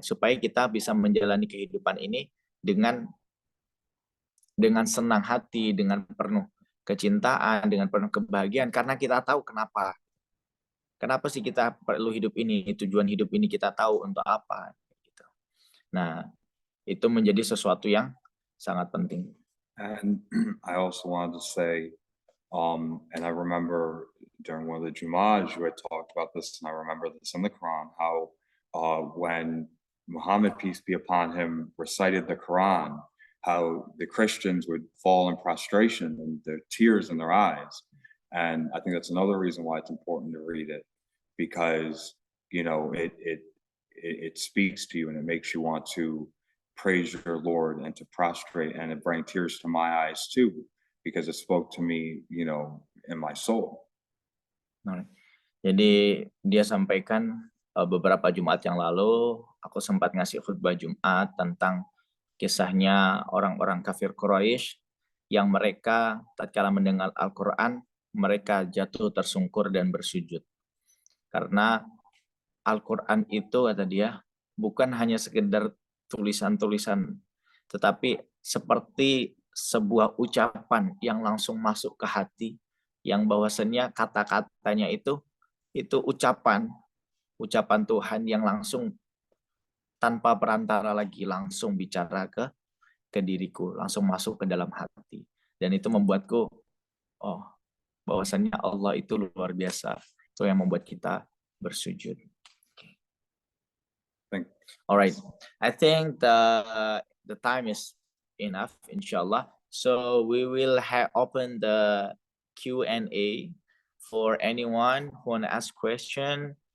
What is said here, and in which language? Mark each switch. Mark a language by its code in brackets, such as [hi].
[id] Supaya kita bisa menjalani kehidupan ini dengan senang hati, dengan penuh kecintaan, dengan penuh kebahagiaan, karena kita tahu kenapa. Kenapa sih kita perlu hidup ini? Tujuan hidup ini kita tahu untuk apa. Gitu. Nah, itu menjadi sesuatu yang sangat penting. [en] And I also wanted to say, and I remember during one of the Jum'ahs you had talked about this, and I remember this in the Quran, how when Muhammad, peace be upon him, recited the Quran, how the Christians would fall in prostration and the tears in their eyes. And I think that's another reason why it's important to read it, because, you know, it speaks to you and it makes you want to praise your Lord and to prostrate, and it bring tears to my eyes too, because it spoke to me, you know, in my soul. [id] Jadi dia sampaikan beberapa Jumat yang lalu, aku sempat ngasih khutbah Jumat tentang kisahnya orang-orang kafir Quraisy yang mereka tatkala mendengar Al-Quran, mereka jatuh tersungkur dan bersujud. Karena Al-Quran itu, kata dia, bukan hanya sekedar tulisan-tulisan, tetapi seperti sebuah ucapan yang langsung masuk ke hati, yang bahwasannya kata-katanya itu ucapan Tuhan yang langsung tanpa perantara lagi, langsung bicara ke diriku, langsung masuk ke dalam hati. Dan itu membuatku, oh, bahwasannya Allah itu luar biasa. Itu yang membuat kita bersujud. [en] Alright, I think the time is enough, inshallah. So we will open the Q&A for anyone who want to ask question.